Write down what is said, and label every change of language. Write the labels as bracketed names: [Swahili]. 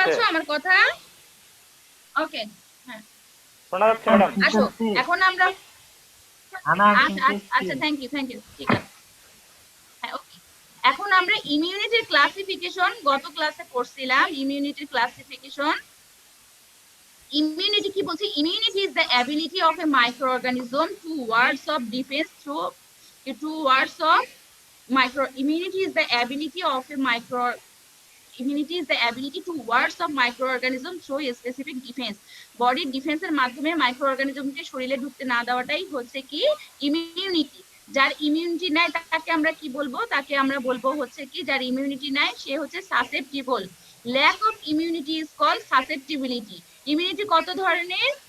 [Bangla] পাচ্ছ আমার কথা? ওকে, হ্যাঁ শোনা যাচ্ছে ম্যাডাম? আসো এখন আমরা আমার আচ্ছা আচ্ছা আচ্ছা, থ্যাংক ইউ ঠিক আছে, হ্যাঁ ওকে। এখন আমরা ইমিউনিটির ক্লাসিফিকেশন গত ক্লাসে পড়ছিলাম, ইমিউনিটির ক্লাসিফিকেশন। ইমিউনিটি কি বলছে? [English] Immunity is the ability of a microorganism to wards of defense through to wards of micro immunity is the ability of a micro immunity is the ability to wards of microorganism through a specific defense. [Bangla] বডির ডিফেন্সের মাধ্যমে মাইক্রোঅর্গানিজমকে শরীরে ঢুকতে না দেওয়াটাই হচ্ছে কি immunity. যার ইমিউনিটি নাই তাকে আমরা কি বলবো? তাকে আমরা বলবো হচ্ছে কি, যার ইমিউনিটি নাই সে হচ্ছে susceptible. [English] Lack of immunity is called susceptibility. [Bangla] Immunity কত ধরনের?